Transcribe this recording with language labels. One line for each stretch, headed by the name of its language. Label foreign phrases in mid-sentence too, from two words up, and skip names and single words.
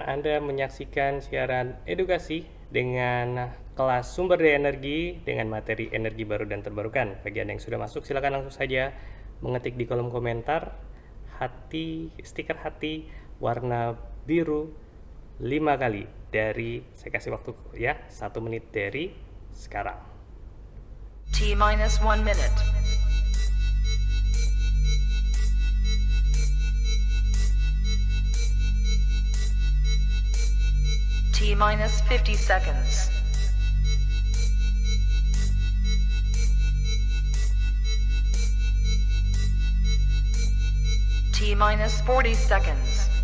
Indonesian: Anda menyaksikan siaran edukasi dengan kelas sumber daya energi dengan materi energi baru dan terbarukan. Bagi Anda yang sudah masuk, silakan langsung saja mengetik di kolom komentar stiker hati warna biru 5 kali dari, saya kasih waktu ya, 1 menit dari sekarang.
English: T minus 1 minute. T minus 50 seconds. T minus 40 seconds.